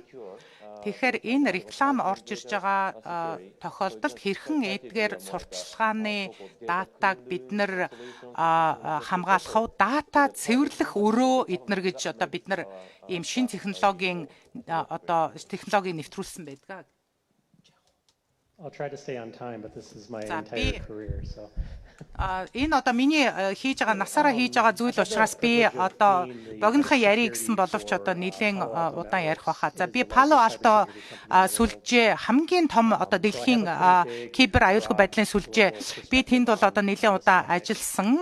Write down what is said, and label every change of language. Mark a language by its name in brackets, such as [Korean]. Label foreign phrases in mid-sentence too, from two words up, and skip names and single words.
[Mongolian] Тэгэхээр энэ реклам орж ирж байгаа тохиолдолд хэрхэн эдгээр сурталчилгааны датаг бид нар хамгаалах вэ? Дата цэвэрлэх өрөө эднэр гэж одоо бид нар ийм шин технологийн одоо технологиг нэвтрүүлсэн байдаг. [English] I'll try to stay on time, but this is my [Mongolian] За, [English] entire career, so. [Mongolian] Энэ одоо миний хийж байгаа насаараа хийж байгаа зүйл учраас би одоо богинохон ярих гэсэн боловч одоо нэлээд удаан ярих байхаа. За би Пало Алто сүлжээ хамгийн том одоо дэлхийн кибер аюулгүй байдлын сүлжээ би тэнд бол одоо нэлээд удаан ажилласан.